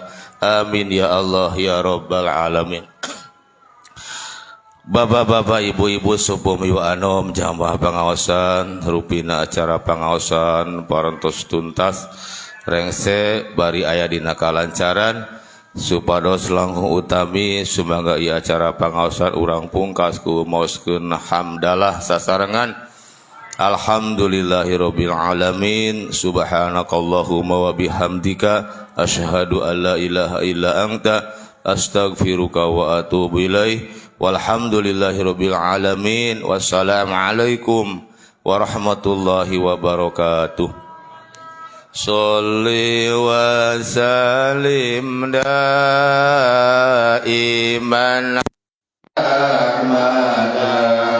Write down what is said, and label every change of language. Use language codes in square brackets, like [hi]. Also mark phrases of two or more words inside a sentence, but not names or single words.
[ar] آمين يا الله يا رب العالمين. [su] Bapak-bapak, ibu-ibu, sepuh miu anom jamaah pangaosan rupina acara pangaosan parantos tuntas rengse bari aya dina kalancaran supados langkung utami sumangga ieu acara pangaosan urang pungkas ku maoskeun hamdalah sasarengan. [ar] الحمد لله رب العالمين، سبحانك اللهم وبحمدك أشهد أن لا إله إلا أنت أستغفرك وأتوب إليك. والحمد لله رب العالمين. والسلام عليكم ورحمة الله وبركاته. صل وسلم دائما Ahmad